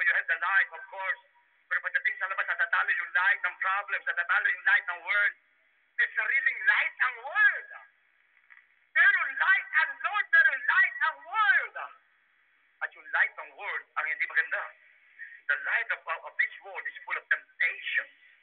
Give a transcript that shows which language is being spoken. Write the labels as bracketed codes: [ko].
[en] You have the light, of course. [tl] Pero pagdating sa labas, natatalo yung light ng problems, natatalo yung light ng world. [en] There's a really light ang world. [tl] Meron light ang Lord, meron light ang world. At yung light ng world ang hindi maganda. [en] The light of this world is full of temptations.